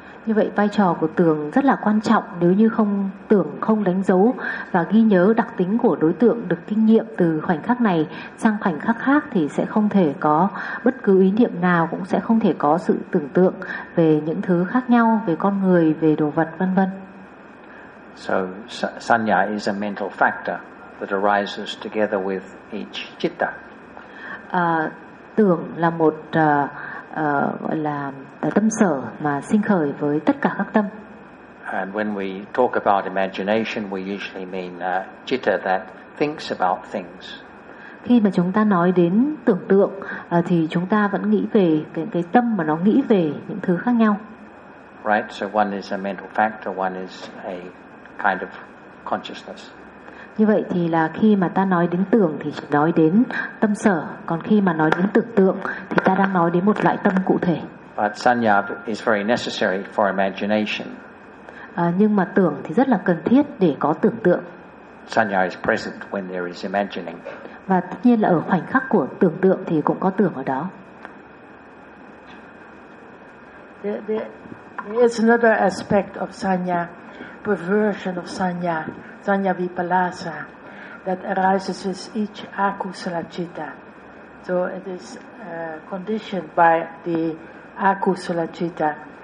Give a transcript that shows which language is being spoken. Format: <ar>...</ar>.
<vi>Như vậy vai trò của tưởng rất là quan trọng. Nếu như không tưởng, không đánh dấu và ghi nhớ đặc tính của đối tượng được kinh nghiệm từ khoảnh khắc này sang khoảnh khắc khác, thì sẽ không thể có bất cứ ý niệm nào, cũng sẽ không thể có sự tưởng tượng về những thứ khác nhau, về con người, về đồ vật, vân vân.</vi> <en>So sanya is a mental factor that arises together with each citta.</en> <vi>Tưởng là một gọi là tâm sở mà sinh khởi với tất cả các tâm.</vi> <en>And when we talk about imagination, we usually mean citta that thinks about things.</en> <vi>Khi mà chúng ta nói đến tưởng tượng thì chúng ta vẫn nghĩ về cái tâm mà nó nghĩ về những thứ khác nhau.</vi> <en>Right, so one is a mental factor, one is a kind of consciousness.</en> <vi>Như vậy thì là khi mà ta nói đến tưởng thì chỉ nói đến tâm sở, còn khi mà nói đến tưởng tượng thì ta đang nói đến một loại tâm cụ thể.</vi> <en>But sanya is very necessary for imagination.</en> <vi>Nhưng mà tưởng thì rất là cần thiết để có tưởng tượng.</vi> <en>Sanya is present when there is imagining.</en> <vi>Và tất nhiên là ở khoảnh khắc của tưởng tượng thì cũng có tưởng ở đó.</vi> <en>There is another aspect of sanya, perversion of sanya, sanya vipalasa, that arises with each akusala citta. So it is conditioned by the akusala citta.</en>